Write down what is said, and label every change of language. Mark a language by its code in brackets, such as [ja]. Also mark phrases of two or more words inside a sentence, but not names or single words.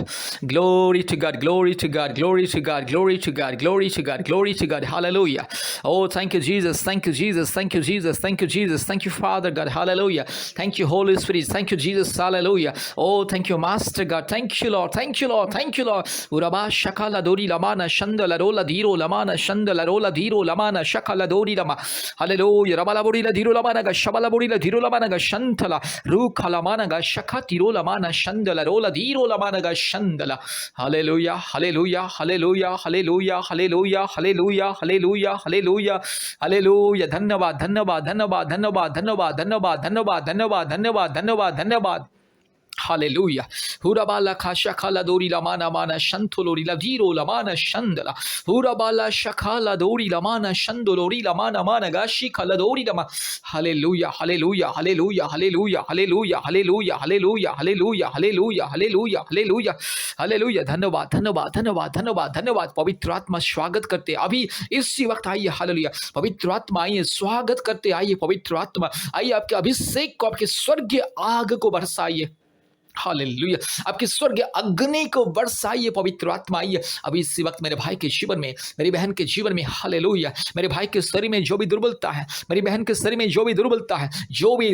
[en] Glory to God, glory to God, glory to God, glory to God, glory to God, glory to God. Hallelujah. Oh, thank you, Jesus. Thank you, Jesus. Thank you, Jesus. Thank you, Jesus. Thank you, Father God. Hallelujah. Thank you, Holy Spirit. Thank you, Jesus. Hallelujah. Oh, thank you, Master God. Thank you, Lord. Thank you, Lord. Thank you, Lord. Uraba shakala dori lamana shandala rola diro lamana shandala rola diro lamana shakala dori lama. Hallelujah. Rabala bori la diro lamana ga shabala bori la diro lamana ga shantala ru kalamana ga shakati ro lamana shandala rola diro lamana ga shandala. Hallelujah. Hallelujah. Hallelujah. Hallelujah. Hallelujah. Hallelujah. Hallelujah. Hallelujah. [hi] Hallelujah. धन्यवाद धन्यवाद धन्यवाद धन्यवाद धन्यवाद धन्यवाद धन्यवाद धन्यवाद धन्यवाद धन्यवाद धन्यवाद Hallelujah. Hurabala kashakala dori lamana mana shantolori la diro lamana shandala. Hurabala shakala dori lamana shandolori lamana mana gashi kala dori lama. [en] Hallelujah. Hallelujah. Hallelujah. Hallelujah. Hallelujah. Hallelujah. Hallelujah. Hallelujah. Hallelujah. Hallelujah. Hallelujah. Hallelujah. [hi] धन्यवाद धन्यवाद धन्यवाद धन्यवाद धन्यवाद पवित्र आत्मा स्वागत करते अभी इसी वक्त आइए हालेलुया पवित्र आत्मा आइए स्वागत करते आइए पवित्र आत्मा आइए आपके अभिषेक को आपके स्वर्गीय आग को बरसाइए हालेलुया आपकी स्वर्ग अग्नि को बरसाइए पवित्र आत्मा आइए अभी इसी वक्त मेरे भाई के जीवन में मेरी बहन के जीवन में हालेलुया मेरे भाई के शरीर में जो भी दुर्बलता है मेरी बहन के शरीर में जो भी दुर्बलता है जो भी